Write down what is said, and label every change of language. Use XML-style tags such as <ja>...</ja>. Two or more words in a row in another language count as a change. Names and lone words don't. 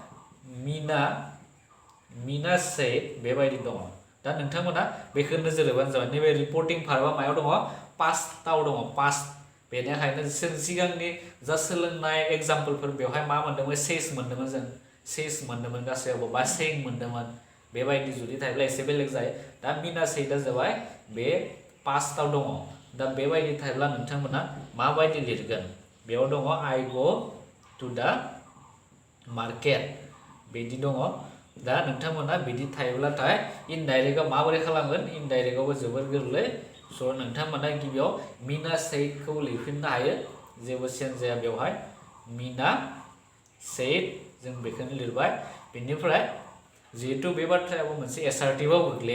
<brx>मिना से बेबायदि दङ दा नोंथांमोना बेखौ नोजोर होबानो जाबाय नैबे रिपर्टिं भार्बआ मायाव दङ पास्टआव दङ पास्ट बेनिखायनो जों सिगांनि जा सोलोंनाय एग्जाम्पलफोर बेवहाय मा मोन्दोंमोन सेस मोन्दोंमोन गासैयावबो बा सें मोन्दोंमोन बेबायदि जुदि थायोब्ला एसे बेलेग जायो दा मिना सेटआ जाबाय बे पास्टआव दङ दा बेबायदि थायोब्ला नोंथांमोना माबायदि लिरगोन बेयाव दङ</brx> <en>I go to the market</en> <brx>बिदि दङ दा नोंथांमोना बिदि थायोब्लाथाय इनडाइरेक्टआव माबोरै खालामगोन इनडाइरेक्टआवबो जोबोर गोरलै स' नोंथांमोना गिबियाव मिना सेटखौ लिरफिननो हायो जेबो चेन्ज जाया बेवहाय मिना सेट जों बेखौनो लिरबाय बेनिफ्राय जिहेतु बे बाथ्रायाबो मोनसे एसार्टिभआव गोग्लैयो</brx>